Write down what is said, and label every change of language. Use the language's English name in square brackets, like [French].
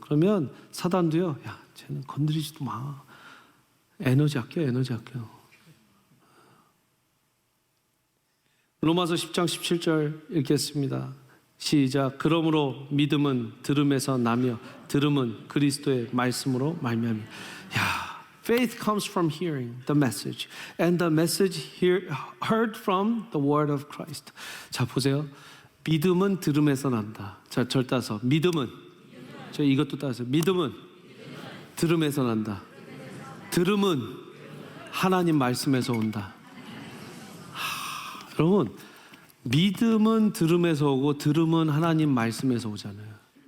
[Korean] 그러면 사단도요. 쟤는 건드리지도 마. 에너지 아껴. 로마서 10장 17절 읽겠습니다. 시작. 그러므로 믿음은 들음에서 나며 들음은 그리스도의 말씀으로 말미암아. [English] Faith comes from hearing the message, and the message heard from the word of Christ. [Korean] 자 보세요. 믿음은 들음에서 난다. 자 절 따서 믿음은 저 이것도 따서 믿음은 들음에서 난다. 들음은 하나님 말씀에서 온다. 여러분 믿음은 들음에서 오고 들음은 하나님 말씀에서 오잖아요.